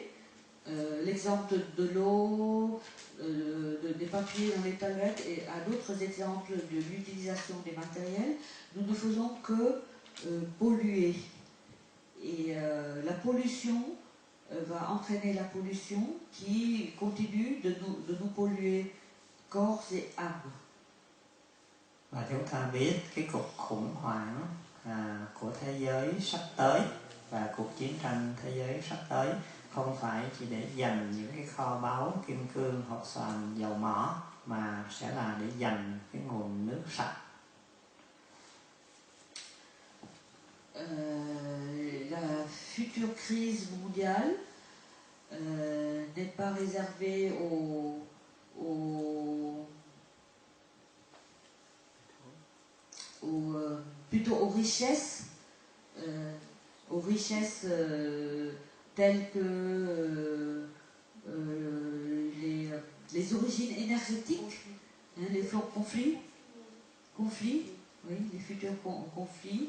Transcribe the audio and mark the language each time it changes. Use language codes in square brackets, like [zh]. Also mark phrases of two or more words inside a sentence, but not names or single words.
[fr] L'exemple de l'eau, des papiers dans les toilettes et à d'autres exemples de l'utilisation des matériels, nous ne faisons que polluer. Et la pollution va entraîner la pollution qui continue de nous polluer corps et âme. [vi] Và chúng ta biết cái cuộc khủng hoảng của thế giới sắp tới và cuộc chiến tranh thế giới sắp tới không phải chỉ để dành những cái kho báu kim cương, hột xoàn, dầu mỏ, mà sẽ là để dành cái nguồn nước sạch. [fr] La future crise mondiale n'est pas réservée plutôt aux richesses, telles que les origines énergétiques, les conflits, oui, les futurs conflits.